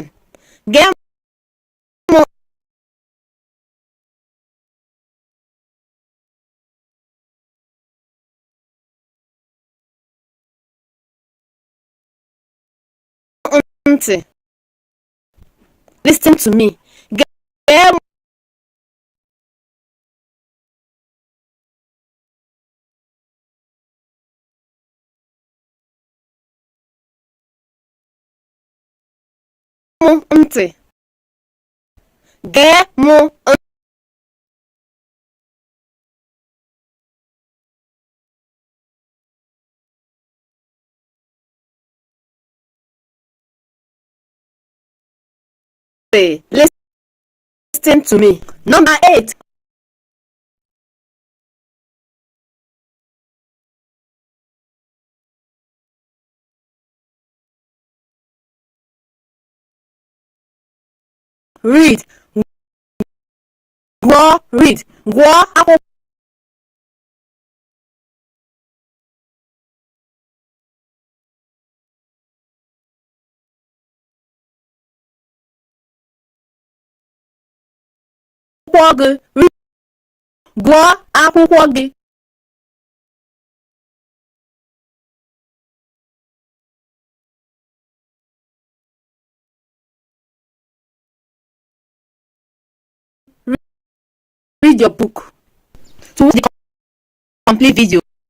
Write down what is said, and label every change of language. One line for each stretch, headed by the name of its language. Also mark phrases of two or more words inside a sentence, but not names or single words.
Igbo: Gee ntị.
English: Listen to me.
Igbo: Gee m ntị. Gee m ntị.
English: Listen to me. Number 8. Read.
Igbo: Gụọ. Read. Gụọ akwụkwọ. Gị. Gụọ akwụkwọ gị.
English: Read your book. To watch the complete video,